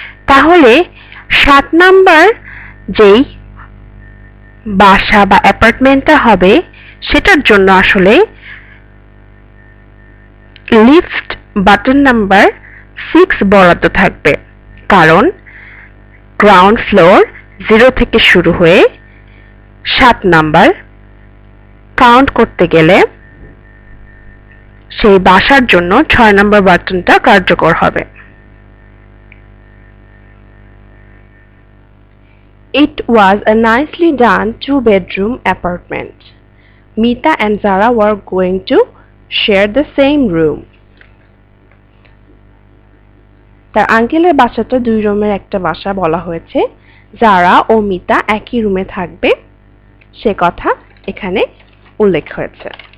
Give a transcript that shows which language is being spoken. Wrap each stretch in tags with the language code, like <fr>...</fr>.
<bn>তাহলে 7 নাম্বার যেই বাসা বা অ্যাপার্টমেন্টটা হবে সেটার জন্য আসলে লিফট বাটন নাম্বার 6 বরাদ্দ থাকবে, কারণ গ্রাউন্ড ফ্লোর 0 থেকে শুরু হয়ে 7 নাম্বার কাউন্ট করতে গেলে সেই বাসার জন্য 6 নাম্বার বাটনটা কার্যকর হবে।</bn> <en>It was a nicely done 2-bedroom apartment. Mita and Zara were going to share the same room.</en> <bn>তার আঙ্কেলের বাসাটা 2 রুমের একটা বাসা বলা হয়েছে। জারা ও মিতা একই রুমে থাকবে সে কথা এখানে উল্লেখ হয়েছে।</bn>